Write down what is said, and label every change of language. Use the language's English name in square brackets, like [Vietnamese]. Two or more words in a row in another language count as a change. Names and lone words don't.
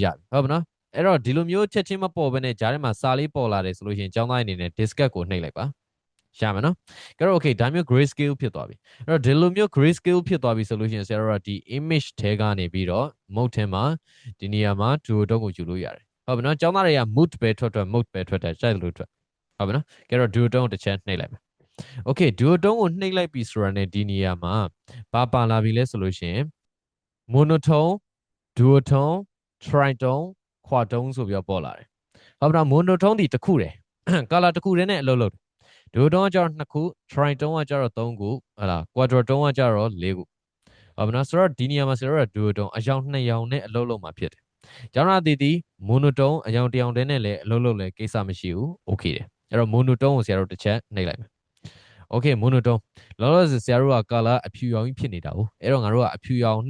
[Burmese] ပြီဟုတ်ပါနော်အဲ့တော့ဒီလိုမျိုးချက်ချင်းမပေါ်ဘဲနဲ့ဂျားထဲမှာစာလေးပေါ်လာတယ်ဆိုလို့ရှိရင်ကျောင်းသားအနေနဲ့ diskette ကိုနှိပ်လိုက်ပါရမယ်နော်ကြတော့ okay ဒါမျိုး grayscale ဖြစ်သွားပြီအဲ့တော့ဒီလိုမျိုး grayscale ဖြစ်သွားပြီဆိုလို့ရှိရင်ဆရာတို့ကဒီ image ထဲကနေပြီးတော့ mode ထဲမှာဒီနေရာမှာ duotone ကိုယူလို့ရတယ်ဟုတ်ပြီနော်ကျောင်းသားတွေက mood ပဲထွက် mode ပဲထွက်တယ်ကြိုက်လို့ထွက်ဟုတ်ပြီနော်ကြတော့ duotone ကိုတစ်ချက်နှိပ်လိုက်မယ် [English] okay duotone [Burmese] ကိုနှိပ်လိုက်ပြီဆိုတာနဲ့ဒီနေရာမှာဘာပါလာပြီလဲဆိုလို့ရှိရင် [English] monotone duotone tritone quadtone [Burmese] ဆိုပြီးတော့ပေါ်လာတယ်ဟုတ်ပါတော့ monotone ဒီတစ်ခုတည်း color တစ်ခုတည်းနဲ့အလုပ်လုပ်တယ် duotone ကကျတော့2ခု tritone ကကျတော့3ခုဟလာ quadtone ကကျတော့4ခုဟုတ်ပါနော်ဆိုတော့ဒီနေရာမှာဆိုတော့ duotone အယောင်2ယောင်နဲ့အလုပ်လုပ်မှာဖြစ်တယ်ကျောင်းသား တီတီ monotone အယောင်1ယောင်တည်းနဲ့လည်းအလုပ်လုပ်လဲကိစ္စမရှိဘူး okay တယ်အဲ့တော့ monotone ကိုဆရာတို့တစ်ချက်နှိပ်လိုက်မယ် [English] okay monotone [Burmese] လောလောဆယ်ဆရာတို့က color အဖြူရောင်ကြီးဖြစ်နေတာ哦အဲ့တော့ငါတို့ကအဖြူရောင်နှိ